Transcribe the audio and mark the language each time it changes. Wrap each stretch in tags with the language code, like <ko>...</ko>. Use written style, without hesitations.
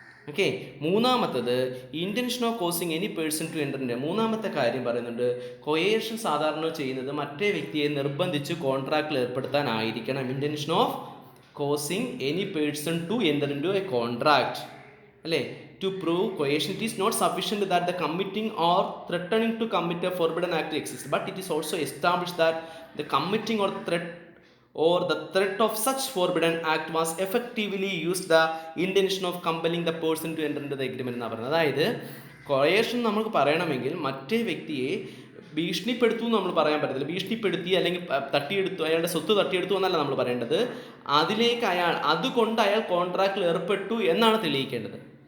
<ml>Okay, മൂന്നാമത്തത് intention of causing any person to എൻ്ററിൻ്റെ മൂന്നാമത്തെ കാര്യം പറയുന്നുണ്ട്. കൊയേഷൻ സാധാരണ ചെയ്യുന്നത് മറ്റേ വ്യക്തിയെ നിർബന്ധിച്ച് കോൺട്രാക്റ്റിൽ ഏർപ്പെടുത്താനായിരിക്കണം. Intention of causing any person to enter in to A contract, അല്ലേ?</ml> <en>To prove coercion, it is not sufficient that the committing or threatening to commit a forbidden act exists, but it is also established that the committing or the threat of such forbidden act was effectively used the intention of compelling the person to enter into the agreement എന്ന് പറയുന്നത്.</en> <ml>അതായത് കൊയേഷൻ നമുക്ക് പറയണമെങ്കിൽ മറ്റേ വ്യക്തിയെ ഭീഷണിപ്പെടുത്തു എന്ന് നമ്മൾ പറയാൻ പറ്റത്തില്ല. ഭീഷണിപ്പെടുത്തി അല്ലെങ്കിൽ തട്ടിയെടുത്തു, അയാളുടെ സ്വത്ത് തട്ടിയെടുത്തു എന്നല്ല നമ്മൾ പറയേണ്ടത്. അതുകൊണ്ട് അയാൾ കോൺട്രാക്റ്റിൽ ഏർപ്പെട്ടു എന്നാണ് തെളിയിക്കേണ്ടത്.</ml>